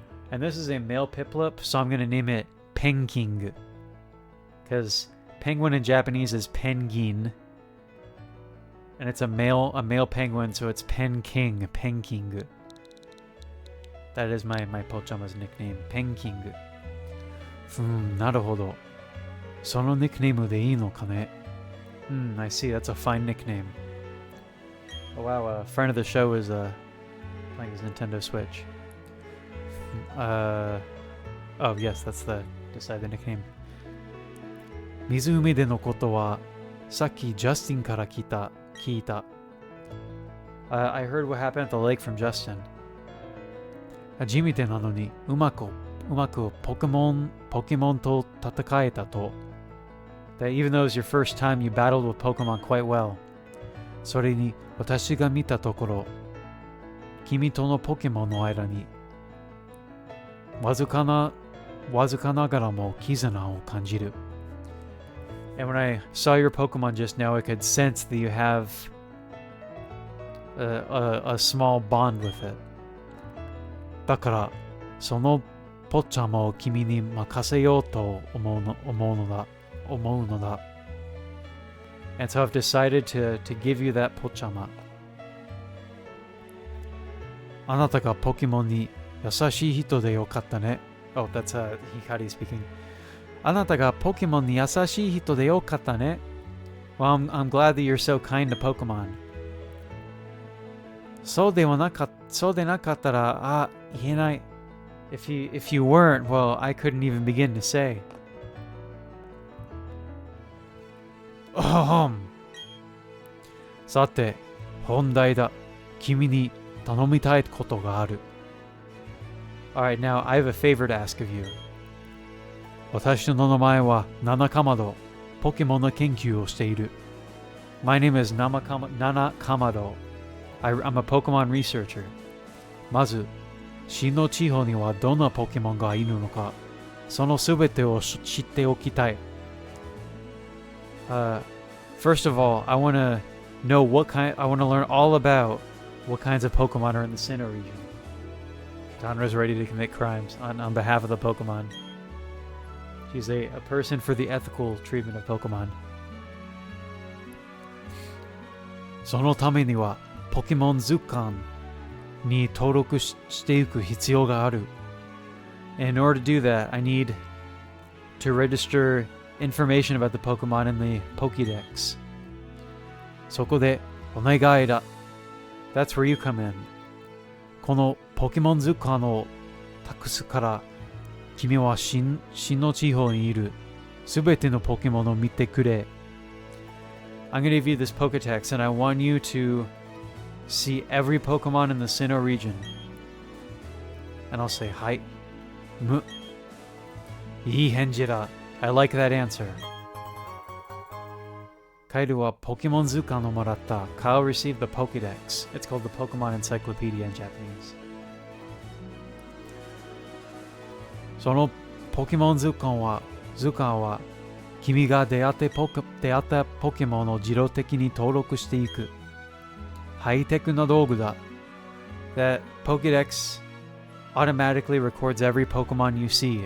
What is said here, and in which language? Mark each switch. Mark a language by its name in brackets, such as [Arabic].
[English] And this is a male Piplup, so I'm going to name it Penking. Because penguin in Japanese is Pengin. And it's a male penguin, so it's Penking. That is my Pochama's nickname, Penking. [Japanese] なるほど。その nickname でいいのかね? [English] I see. That's a fine nickname. Oh wow, a friend of the show is playing his Nintendo Switch. Oh yes, that's the decide the nickname. [Japanese] 湖でのことはさっき Justin から聞いた。 [English] I heard what happened at the lake from Justin. [Japanese] 初めてなのにうまくポケモンと戦えたと。 [English] That even though it was your first time, you battled with Pokemon quite well. [Japanese] それに私が見たところ、君とのポケモンの間にわずかながらも絆を感じる。 [English] And when I saw your Pokemon just now, I could sense that you have a small bond with it. [Japanese] だから、そのポッチャマを君に任せようと思うのだ。 [English] And so I've decided to give you that ポッチャマ。 [Japanese] あなたがポケモンに優しい人でよかったね。 [English] Oh, that's Hikari speaking. [Japanese] あなたがポケモンに優しい人でよかったね。 [English] Well, I'm glad that you're so kind to Pokemon. [Japanese] そうでなかったら、言えない。 [English] If you weren't, well, I couldn't even begin to say. [Japanese] さて、本題だ。君に頼みたいことがある。 [English] Alright, now I have a favor to ask of you. [Japanese] 私の名前はナナカマド。ポケモンの研究をしている。 [English] My name is Nana Kamado. I'm a Pokemon researcher. [Japanese] まず、新の地方にはどんなポケモンがいるのか、そのすべてを知っておきたい。 [English] First of all, I want to know I want to learn all about what kinds of Pokemon are in the Sinnoh region. Donra's ready to commit crimes on behalf of the Pokemon. She's a person for the ethical treatment of Pokemon. [Japanese] そのためには、ポケモン図鑑に登録していく必要がある。 [English] And in order to do that, I need to register information about the Pokemon in the Pokédex. [Japanese] そこで、お願いだ。 [English] That's where you come in. [Japanese] このポケモン図鑑を託すから、君は新の地方にいるすべてのポケモンを見てくれ。 [English] I'm going to give you this Pokédex and I want you to see every Pokemon in the Sinnoh region. And I'll say, [Japanese] はい。いい返事だ。 [English] I like that answer. [Japanese] カイルはポケモン図鑑をもらった。 [English] Kyle received the Pokédex. It's called the Pokemon Encyclopedia in Japanese. [Japanese] そのポケモン図鑑は君が出会ったポケモンを自動的に登録していく。ハイテクな道具だ。 [English] That Pokédex automatically records every Pokemon you see.